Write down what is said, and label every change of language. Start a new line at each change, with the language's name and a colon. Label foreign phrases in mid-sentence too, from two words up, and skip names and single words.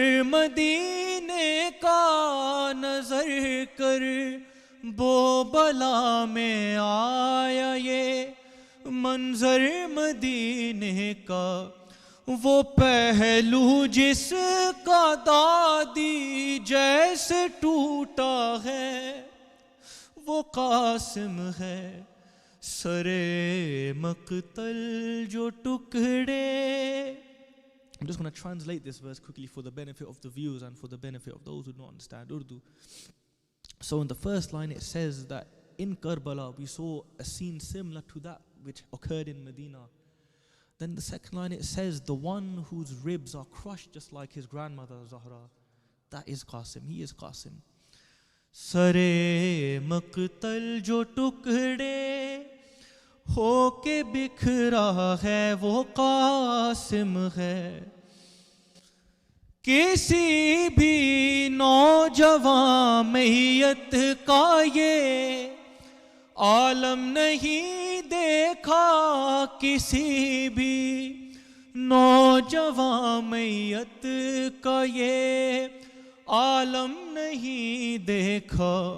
Urdu: مدینے کا، نظر کر بو بلا میں آیا یہ منظر مدینے کا، وہ پہلو جس کا دادی جیسے ٹوٹا ہے وہ قاسم ہے، سرے مقتل جو ٹکڑے۔
English: I'm just going to translate this verse quickly for the benefit of the viewers and for the benefit of those who don't understand Urdu. So in the first line it says that in Karbala we saw a scene similar to that which occurred in Medina. Then the second line it says the one whose ribs are crushed just like his grandmother Zahra, that is Qasim, he is Qasim.
Urdu: سرِ مقتل جو ٹکڑے ہو کے بکھرا ہے وہ قاسم ہے، کسی بھی نوجوان میت کا یہ عالم نہیں دیکھا، کسی بھی نوجوان میت کا یہ عالم نہیں دیکھا،